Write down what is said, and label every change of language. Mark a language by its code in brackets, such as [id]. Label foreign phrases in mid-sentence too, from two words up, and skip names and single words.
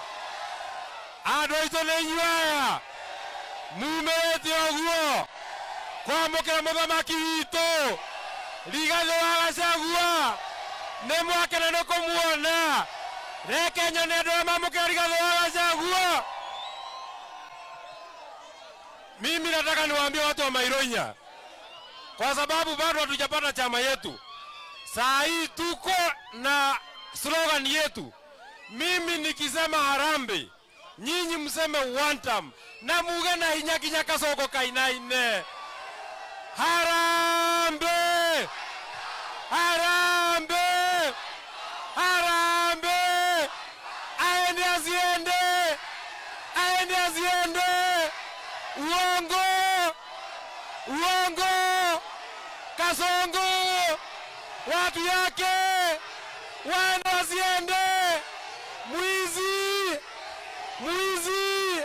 [ki] Adoito lenyaya! Mumete oguo! Kwamukira muthamaki witũ! Rigathĩ wa Gachagua! Nĩmwakena nĩ kũmuona! Reke nyone andũ arĩa mamũkĩra Rigathĩ wa Gachagua! [sw] Mimi nataka niwaambie watu wa Mairoinya, kwa sababu bado hatujapata chama yetu. Saa hii tuko na slogan yetu. Mimi nikisema harambe, nyinyi mseme [en] one time. [ki] Na muge na hinya kinya Kasongo kainaine. [sw] Harambe! Harambe! Harambe! Aende asiende! Aende asiende! Uongo! Uongo! Kasongo! Watu yake! Waende wasiende! Mwizi! Mwizi!